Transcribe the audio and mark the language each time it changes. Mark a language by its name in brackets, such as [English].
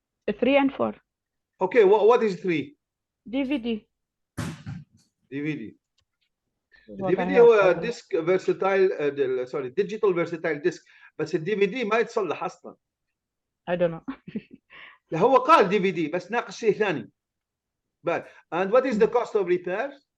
[English] 3 and 4. Okay, what is 3? DVD. DVD. DVD هو disc versatile sorry digital versatile disc [Arabic] بس الDVD ما يتصلح أصلا. [English] I don't know. [Arabic] لا هو قال DVD بس ناقص شيء ثاني. [English] But and what is the cost of repairs?